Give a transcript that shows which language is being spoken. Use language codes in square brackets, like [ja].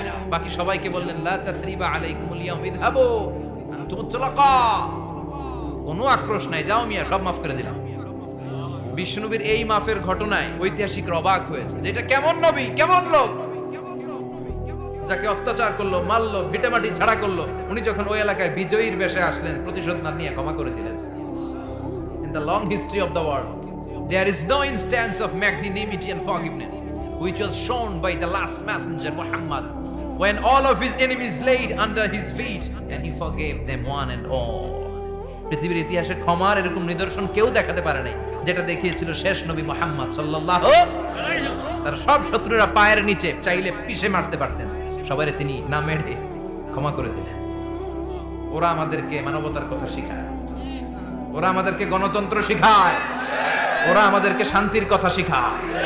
[bn] বাকি সবাইকে বললেন [ar] লা তাসরিবা আলাইকুমুল ইয়াউম ইযহাবু আনতুমুত তুলাকা, [bn] কোনো আক্রোশ নাই, যাও মিয়া, সব মাফ করে দিলাম। বিশ্বনবীর এই মাফের ঘটনায় ঐতিহাসিকরা অবাক হয়েছে যে এটা কেমন নবী, কেমন লোক, যাকে অত্যাচার করলো, মারলো, ভিটামাটি ছাড়া করলো, উনি যখন ওই এলাকায় বিজয়ীর বেশে আসলেন, প্রতিশোধ না নিয়ে ক্ষমা করে দিলেন। [en] The long history of the world, there is no instance of magnanimity and forgiveness which was shown by the last messenger Muhammad, when all of his enemies laid under his feet and he forgave them one and all. [bn] পৃথিবীর ইতিহাসে ক্ষমার এরকম নিদর্শন কেউ দেখাতে পারে নাই, যেটা দেখিয়েছিল শেষ নবী মুহাম্মদ সাল্লাল্লাহু আলাইহি ওয়াসাল্লাম। তার সব শত্রুরা পায়ের নিচে চাইলে পিষে মারতে পারতেন, সবাই তিনি না মেরে ক্ষমা করে দিলেন। ওরা আমাদেরকে মানবতার কথা শেখায়, ওরা আমাদেরকে গণতন্ত্র শিখায়, ওরা আমাদেরকে শান্তির কথা শিখায়।